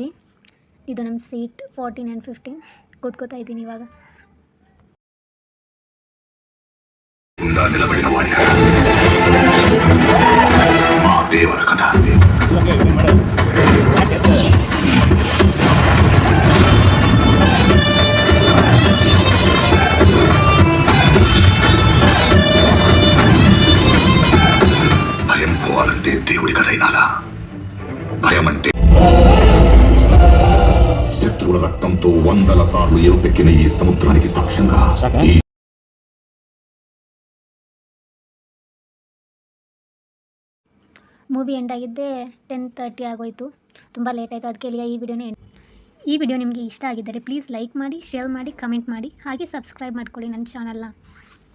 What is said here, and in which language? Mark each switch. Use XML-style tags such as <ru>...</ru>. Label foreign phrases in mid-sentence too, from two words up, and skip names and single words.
<kn>ಇದು ನಮ್ಮ ಸೀಟ್ 14</kn> <en>and 15</en> <kn>ಕೂತ್ಕೋತಾ ಇದ್ದೀನಿ ಇವಾಗ.</kn> <te>దేవర కథా భయం పోవాలంటే దేవుడి కథైనాలా? భయం అంటే శత్రువుల రక్తంతో 100 సార్లు ఎరుపెక్కిన ఈ సముద్రానికి సాక్ష్యంగా</te> <kn>ಮೂವಿ ಎಂಡ್ ಆಗಿದ್ದೆ 10:30 ಆಗೋಯಿತು. ತುಂಬ ಲೇಟ್ ಆಯಿತು. ಅದಕ್ಕೆ ಇಲ್ಲಿಗೆ ಈ ವಿಡಿಯೋ ನಿಮಗೆ ಇಷ್ಟ ಆಗಿದ್ದರೆ ಪ್ಲೀಸ್ ಲೈಕ್ ಮಾಡಿ, ಶೇರ್ ಮಾಡಿ, ಕಮೆಂಟ್ ಮಾಡಿ, ಹಾಗೆ ಸಬ್ಸ್ಕ್ರೈಬ್ ಮಾಡ್ಕೊಳ್ಳಿ ನನ್ನ ಚಾನಲ್ನ.</kn>